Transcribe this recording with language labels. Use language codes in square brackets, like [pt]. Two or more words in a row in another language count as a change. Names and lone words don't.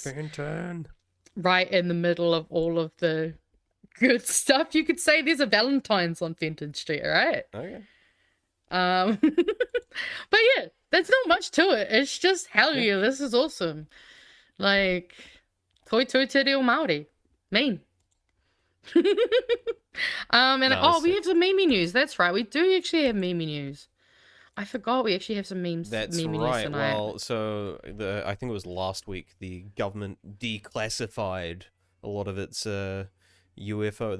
[en] Fenton, right in the middle of all of the good stuff. You could say there's a Valentine's on Fenton Street, right? Okay. But yeah, there's not much to it. It's just, hell yeah, this is awesome. Like, [mi] toi toi te reo Māori. [en] Mean. We have some meme news. That's right, we do actually have meme news. I forgot we actually have some memes. That's meme news right. tonight. Well, so I think it was last week the government declassified a lot of its UFO.